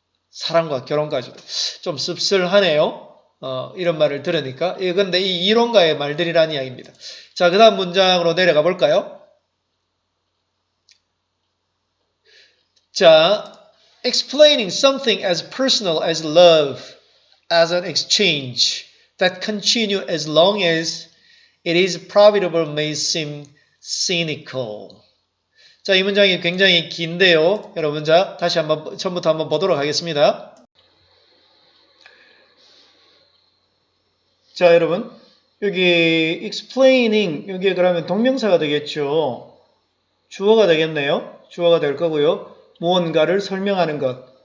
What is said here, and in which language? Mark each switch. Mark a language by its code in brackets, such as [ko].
[ko] 사랑과 결혼까지도. 좀 씁쓸하네요. 이런 말을 들으니까. 그런데 이 이론가의 말들이라는 이야기입니다. 자, 그 다음 문장으로 내려가 볼까요? [en] 자, explaining something as personal as love as an exchange that continue as long as it is profitable may seem cynical. [ko] 자, 이 문장이 굉장히 긴데요. 여러분, 자, 다시 한번, 처음부터 한번 보도록 하겠습니다. 자, 여러분. 여기 explaining 여기에 그러면 동명사가 되겠죠. 주어가 되겠네요. 주어가 될 거고요. 무언가를 설명하는 것.